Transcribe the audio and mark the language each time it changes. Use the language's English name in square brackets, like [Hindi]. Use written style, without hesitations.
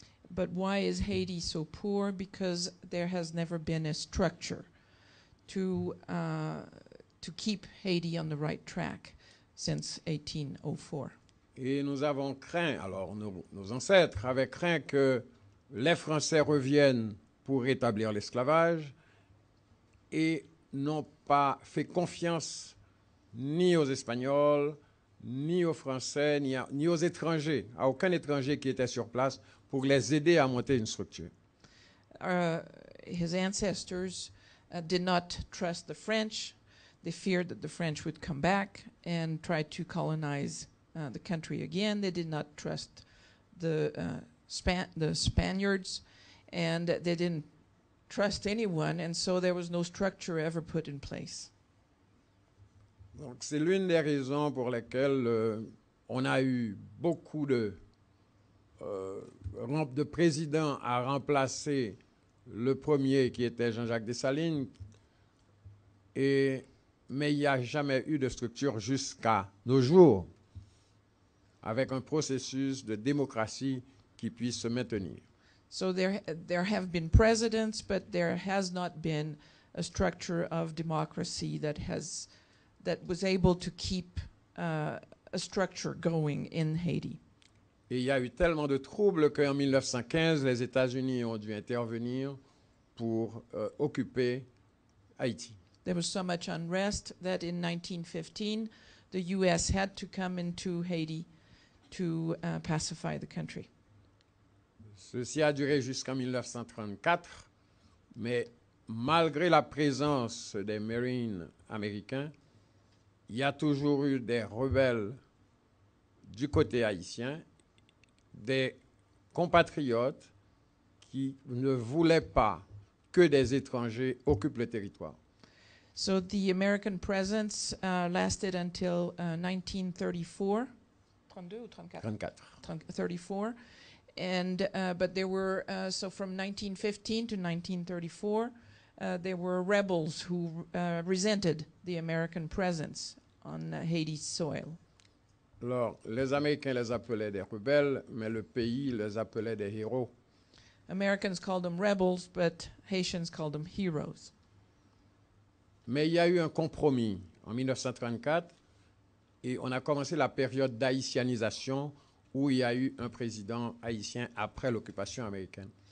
[English] But why is Haiti so poor? Because there has never been a structure to keep Haiti on the right track since 1804. [French] Et nous avons craint, alors nos ancêtres avaient craint que les Français reviennent pour rétablir l'esclavage et n'ont pas fait confiance ni aux Espagnols, ni aux Français, ni aux étrangers, à aucun étranger qui était sur place pour les aider à monter une structure. [English] His ancestors did not trust the French. They feared that the French would come back and try to colonize the country again. They did not trust the Spaniards, and they didn't trust anyone, and so there was no structure ever put in place. [French] Donc c'est l'une des raisons pour lesquelles on a eu beaucoup de présidents à remplacer le premier qui était Jean-Jacques Dessalines, mais il n'y a jamais eu de structure jusqu'à nos jours avec un processus de démocratie qui puisse se maintenir. [English] So there have been presidents, but there has not been a structure of democracy that was able to keep a structure going in Haiti. [French] Et il y a eu tellement de troubles qu'en 1915, les États-Unis ont dû intervenir pour occuper Haïti. [English] There was so much unrest that in 1915, the U.S. had to come into Haiti to pacify the country. [French] Ceci a duré jusqu'en 1934, mais malgré la présence des Marines américains, il y a toujours eu des rebelles du côté haïtien, des compatriotes qui ne voulaient pas que des étrangers occupent le territoire. [English] So the American presence lasted until 1934. [French] 32 ou 34? [English] 34. And but there were so from 1915 to 1934, there were rebels who resented the American presence on Haiti's soil. [French] Alors, les Américains les appelaient des rebelles, mais le pays les appelait des héros. [English] Americans called them rebels, but Haitians called them heroes. [French] Mais il y a eu un compromis en 1934 et on a commencé la période d'haïtianisation où il y a eu un président haïtien après l'occupation américaine.